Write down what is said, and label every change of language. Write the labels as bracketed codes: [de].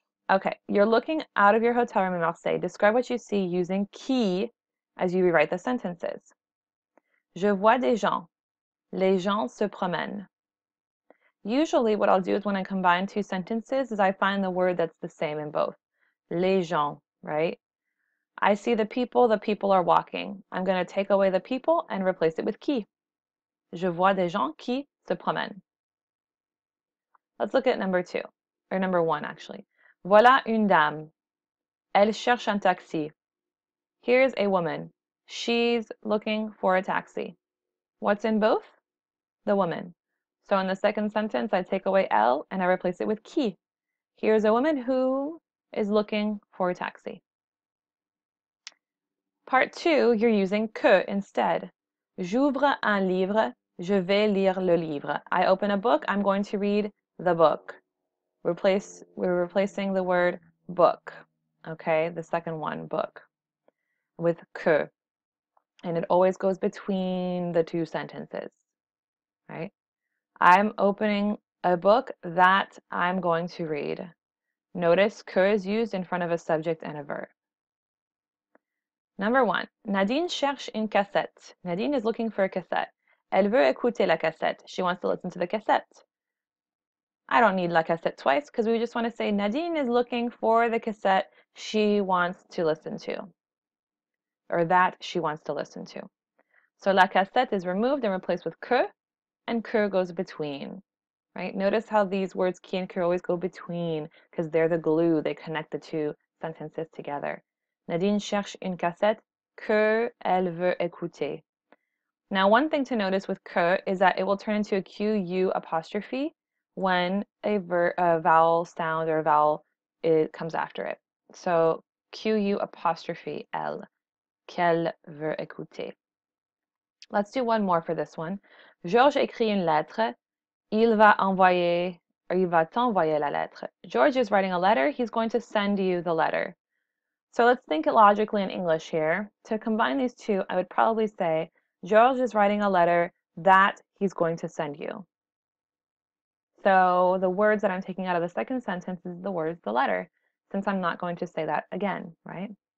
[en] Okay, you're looking out of your hotel room in Marseille. Describe what you see using qui as you rewrite the sentences. [fr] Je vois des gens. Les gens se promènent. [en] Usually what I'll do is when I combine two sentences is I find the word that's the same in both. Les gens, right? I see the people are walking. I'm going to take away the people and replace it with qui. [fr] Je vois des gens qui se promènent. [en] Let's look at number one actually. [fr] Voilà une dame. Elle cherche un taxi. [en] Here's a woman. She's looking for a taxi. What's in both? The woman. So in the second sentence, I take away elle and I replace it with qui. Here's a woman who is looking for a taxi. Part two, you're using que instead. [fr] J'ouvre un livre. Je vais lire le livre. [en] I open a book. I'm going to read the book. We're replacing the word book. Okay, the second one, book. with que, and it always goes between the two sentences, right? I'm opening a book that I'm going to read. Notice que is used in front of a subject and a verb. [fr] Number 1, Nadine cherche une cassette. [en] Nadine is looking for a cassette. [fr] Elle veut écouter la cassette. [en] She wants to listen to the cassette. I don't need la cassette twice because we just want to say Nadine is looking for the cassette she wants to listen to, or that she wants to listen to. So la cassette is removed and replaced with que, and que goes between, right? Notice how these words qui and que always go between because they're the glue. They connect the two sentences together. [fr] Nadine cherche une cassette que elle veut écouter. [en] Now, one thing to notice with que is that it will turn into a Q-U apostrophe when a vowel sound or a vowel comes after it. So Q-U apostrophe L, [fr] qu'elle veut écouter. [en] Let's do one more for this one. [fr] Georges écrit une lettre. Il va t'envoyer la lettre. [en] George is writing a letter. He's going to send you the letter. So let's think it logically in English here. To combine these two, I would probably say George is writing a letter that he's going to send you. So the words that I'm taking out of the second sentence is the words the letter, since I'm not going to say that again, right?